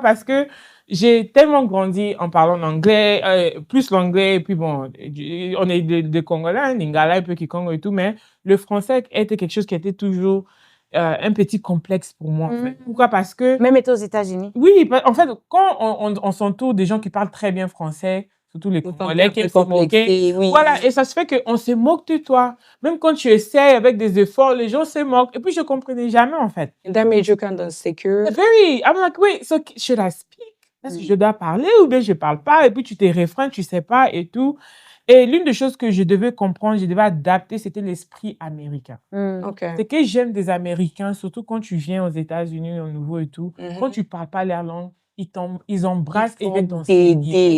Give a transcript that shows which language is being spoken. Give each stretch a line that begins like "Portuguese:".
French: Parce que j'ai tellement grandi en parlant anglais, plus l'anglais, et puis bon, on est des Congolais, Lingala, un peu Kikongo et tout, mais le français était quelque chose qui était toujours un petit complexe pour moi. En fait. Pourquoi? Parce que... Même étant aux États-Unis. Oui, en fait, quand on s'entoure des gens qui parlent très bien français, surtout les Congolais qui sont moqués, voilà, et ça se fait qu'on se moque de toi. Même quand tu essaies avec des efforts, les gens se moquent. Et puis, je ne comprenais jamais, en fait.
English: That made you kind of insecure. I'm like, wait, so should I speak?
French: Est-ce que je dois parler ou bien je ne parle pas? Et puis, tu te réfrènes, tu ne sais pas et tout. Et l'une des choses que je devais comprendre, je devais adapter, c'était l'esprit américain. C'est que j'aime des Américains, surtout quand tu viens aux États-Unis, au Nouveau et tout. Quand tu ne parles pas leur langue, ils embrassent et viennent t'enseigner.